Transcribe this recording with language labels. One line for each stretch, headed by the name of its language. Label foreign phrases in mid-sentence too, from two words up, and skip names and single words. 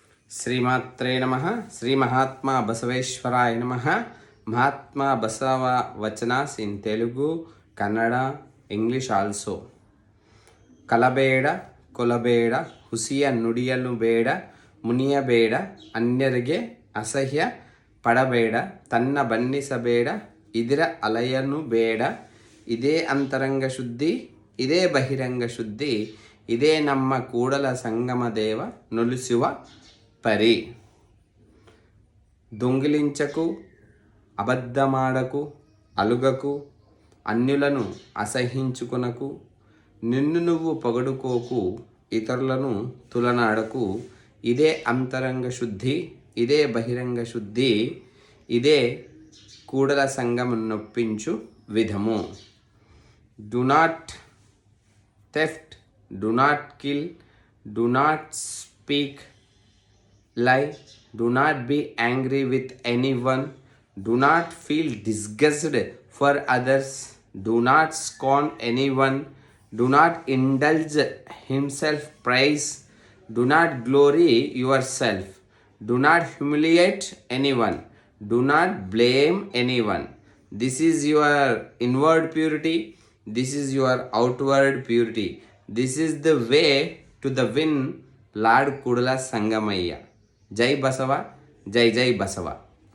Telugu: శ్రీమాత్రే నమః. శ్రీ మహాత్మా బసవేశ్వరాయ నమః.
English: Mahatma Basava vachanas in Telugu, Kannada, English also.
Kannada: ಕಲಬೇಡ ಕೊಲಬೇಡ ಹುಸಿಯ ನುಡಿಯಲು ಬೇಡ ಮುನಿಯಬೇಡ ಅನ್ಯರಿಗೆ ಅಸಹ್ಯ ಪಡಬೇಡ ತನ್ನ ಬಣ್ಣಿಸಬೇಡ ಇದರ ಅಲಯನು ಬೇಡ. ಇದೇ ಅಂತರಂಗ ಶುದ್ಧಿ, ಇದೇ ಬಹಿರಂಗ ಶುದ್ಧಿ, ಇದೇ ನಮ್ಮ ಕೂಡಲ ಸಂಗಮ ದೇವ ನೊಲಿಸುವ పరి.
Telugu: దొంగిలించకు, అబద్ధమాడకు, అలుగకు, అన్యులను అసహించుకొనకు, నిన్ను నువ్వు పొగడుకోకు, ఇతరులను తులనాడకు. ఇదే అంతరంగ శుద్ధి, ఇదే బహిరంగ శుద్ధి, ఇదే కూడల సంగము నొప్పించు విధము.
English: do not theft, do not kill, do not speak lie, do not be angry with anyone, do not feel disgust for others, do not scorn anyone, do not indulge himself praise, do not glory yourself, do not humiliate anyone, do not blame anyone. This is your inward purity, this is your outward purity, this is the way to the win Lord Kudala Sangamaya.
Telugu: జై బసవ, జై జై బసవ.